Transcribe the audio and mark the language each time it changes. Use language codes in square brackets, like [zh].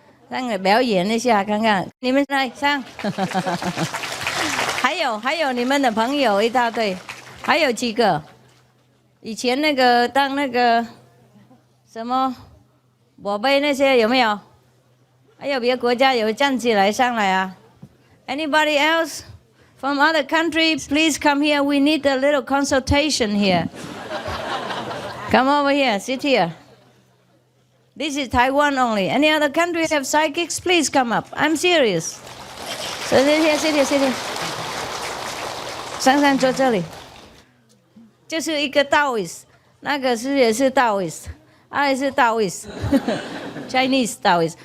[zh] 上来表演一下看看，你们来上。还有你们的朋友一大堆，还有几个？以前那个当那个什么宝贝那些有没有？还有别的国家有站起来上来啊？ [en] Anybody else from other country? Please come here. We need a little consultation here. Come over here. Sit here. This is Taiwan only. Any other country have psychics? Please come up. I'm serious. So sit here, sit here, sit here. [zh] 珊珊坐这里。就是一个 Taoist， 那个是也是 Taoist， 也是 Taoist， Chinese Taoist.